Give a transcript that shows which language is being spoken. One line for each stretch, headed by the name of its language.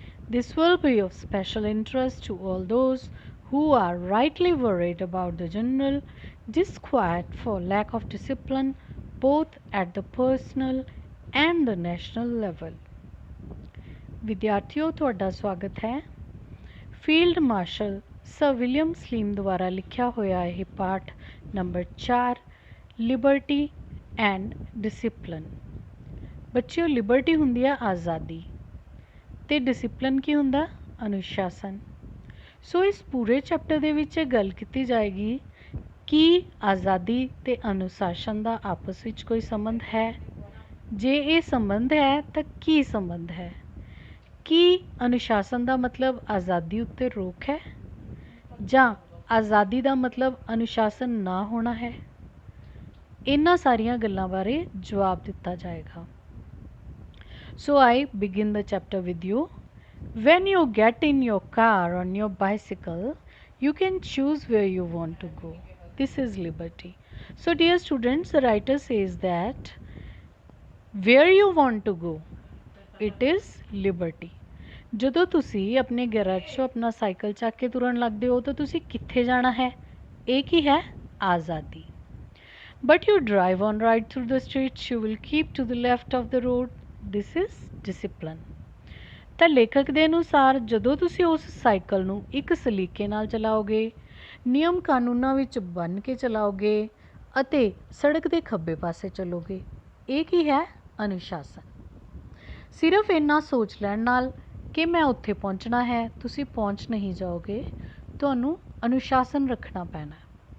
English: This will be of special interest to all those who are rightly worried about the general disquiet for lack of discipline both at the personal and the national level.
Punjabi: ਵਿਦਿਆਰਥੀਓ, ਤੁਹਾਡਾ ਸਵਾਗਤ ਹੈ। Field marshal sir William Salim ਦੁਆਰਾ ਲਿਖਿਆ ਹੋਇਆ ਇਹ ਪਾਠ number 4 Liberty and discipline. ਬੱਚਿਓ, Liberty ਹੁੰਦੀ ਹੈ ਆਜ਼ਾਦੀ ਤੇ ਡਿਸਿਪਲਿਨ ਕੀ ਹੁੰਦਾ? ਅਨੁਸ਼ਾਸਨ। ਸੋ ਇਸ ਪੂਰੇ ਚੈਪਟਰ ਦੇ ਵਿੱਚ ਇਹ ਗੱਲ ਕੀਤੀ ਜਾਏਗੀ ਕਿ ਆਜ਼ਾਦੀ ਤੇ ਅਨੁਸ਼ਾਸਨ ਦਾ ਆਪਸ ਵਿੱਚ ਕੋਈ ਸੰਬੰਧ ਹੈ। ਜੇ ਇਹ ਸੰਬੰਧ ਹੈ ਤਾਂ ਕੀ ਸੰਬੰਧ ਹੈ? ਕੀ ਅਨੁਸ਼ਾਸਨ ਦਾ ਮਤਲਬ ਆਜ਼ਾਦੀ ਉੱਤੇ ਰੋਕ ਹੈ ਜਾਂ ਆਜ਼ਾਦੀ ਦਾ ਮਤਲਬ ਅਨੁਸ਼ਾਸਨ ਨਾ ਹੋਣਾ ਹੈ? ਇਹਨਾਂ ਸਾਰੀਆਂ ਗੱਲਾਂ ਬਾਰੇ ਜਵਾਬ ਦਿੱਤਾ ਜਾਏਗਾ।
English: So I begin the chapter with you. When you get in your car on your bicycle, you can choose where you want to go. This is liberty. So dear students, the writer says that where you want to go, it is liberty.
Punjabi: ਜਦੋਂ ਤੁਸੀਂ ਆਪਣੇ garage 'ਚੋਂ ਆਪਣਾ cycle ਚੱਕ ਕੇ ਤੁਰਨ ਲੱਗਦੇ ਹੋ ਤਾਂ ਤੁਸੀਂ ਕਿੱਥੇ ਜਾਣਾ ਹੈ? ਇਹ ਕੀ ਹੈ? ਆਜ਼ਾਦੀ।
English: But you drive on right through the streets, you will keep to the left of the road. This is discipline.
Punjabi: ਤਾਂ ਲੇਖਕ ਦੇ ਅਨੁਸਾਰ ਜਦੋਂ ਤੁਸੀਂ ਉਸ ਸਾਈਕਲ ਨੂੰ ਇੱਕ ਸਲੀਕੇ ਨਾਲ ਚਲਾਓਗੇ, ਨਿਯਮ ਕਾਨੂੰਨਾਂ ਵਿੱਚ ਬੰਨ੍ਹ ਕੇ ਚਲਾਓਗੇ ਅਤੇ ਸੜਕ ਦੇ ਖੱਬੇ ਪਾਸੇ ਚੱਲੋਗੇ, ਇਹ ਕੀ ਹੈ? ਅਨੁਸ਼ਾਸਨ। ਸਿਰਫ ਇੰਨਾ ਸੋਚ ਲੈਣ ਨਾਲ ਕਿ ਮੈਂ ਉੱਥੇ ਪਹੁੰਚਣਾ ਹੈ, ਤੁਸੀਂ ਪਹੁੰਚ ਨਹੀਂ ਜਾਓਗੇ, ਤੁਹਾਨੂੰ ਅਨੁਸ਼ਾਸਨ ਰੱਖਣਾ ਪੈਣਾ।